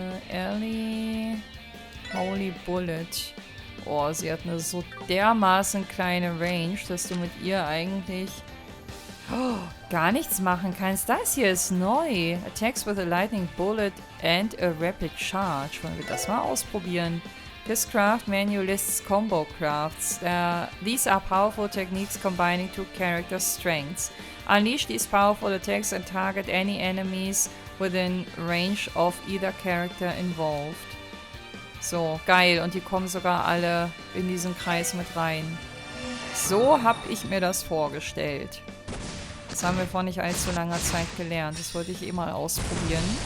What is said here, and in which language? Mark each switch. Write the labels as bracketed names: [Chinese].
[English] Ellie... Holy Bullet. [German] Oh, sie hat eine so dermaßen kleine Range, dass du mit ihr eigentlich... Oh, gar nichts machen kannst. Das hier ist neu. [English] Attacks with a lightning bullet and a rapid charge. [German] Wollen wir das mal ausprobieren? [English] This craft menu lists combo crafts. These are powerful techniques combining two characters' strengths. Unleash these powerful attacks and target any enemies within range of either character involved. [German] So, geil. Und die kommen sogar alle in diesen Kreis mit rein. So habe ich mir das vorgestellt. Das haben wir vor nicht allzu langer Zeit gelernt. Das wollte ich eh mal ausprobieren.